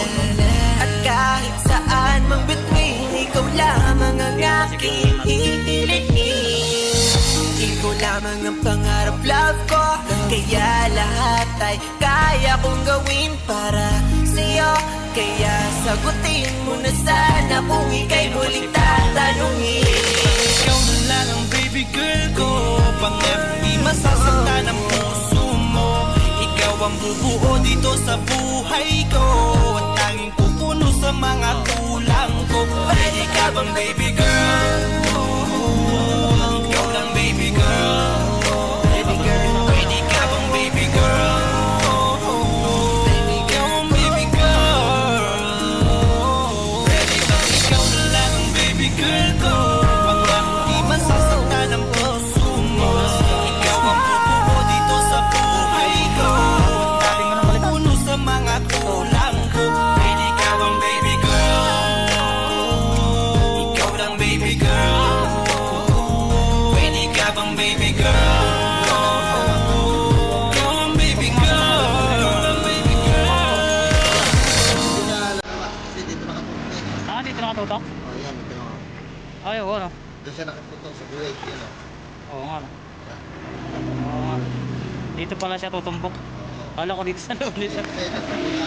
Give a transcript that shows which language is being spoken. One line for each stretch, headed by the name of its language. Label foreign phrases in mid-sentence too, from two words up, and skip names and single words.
Filipino: At kahit saan mang bituin, ikaw lamang ang aking hihilihin. Ikaw lamang ang pangarap love ko, kaya lahat ay kaya kong gawin para sa'yo. Kaya sagutin mo na sana kung ika'y muling tatanungin. Ikaw na lang ang baby girl ko, pangakong di masasaktan ang puso mo. Ikaw ang bubuo dito sa buhay ko, at tanging pupuno sa mga kulang ko. Pwede ka bang
English: baby girl?
Filipino: Ikaw lang
English: baby girl. Baby girl,
Filipino: pwede ka bang
English: baby girl?
Filipino: Girl ko, pangakong di masasaktan ang puso mo. Ikaw ang bubuo dito sa buhay ko, at tanging pupuno sa mga kulang ko. Pwede ka bang
English: baby girl?
Filipino: Ikaw lang
English: baby girl.
Filipino: Pwede ka bang
English: baby girl?
Filipino: Ikaw ang
English: baby girl.
Filipino: Dito nakatutok? Ay, oo, no? Doon siya nakatutok sa buhay, yun o. Oo nga, no? Oo nga. Dito pala siya tutumbok. Kala ko dito sa loob nito.